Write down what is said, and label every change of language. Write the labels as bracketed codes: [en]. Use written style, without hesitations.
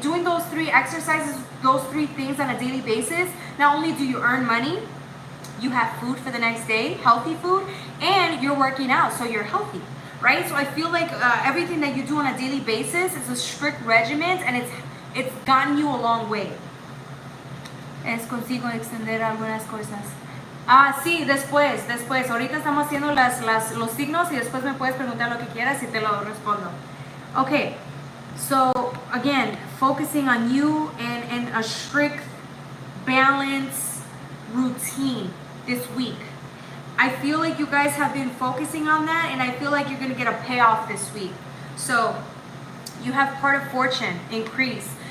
[en] Doing those 3 exercises, those 3 things on a daily basis, not only do you earn money, you have food for the next day, healthy food, and you're working out, so you're healthy, right? So I feel like everything that you do on a daily basis is a strict regimen, and it's gotten you a long way. [es] Es consigo extender algunas cosas. Ah, sí, después. Ahorita estamos haciendo los signos y después me puedes preguntar lo que quieras y te lo respondo. [en] Okay, so again, focusing on you and a strict balance routine this week. I feel like you guys have been focusing on that, and I feel like you're going to get a payoff this week. So you have part of fortune increase.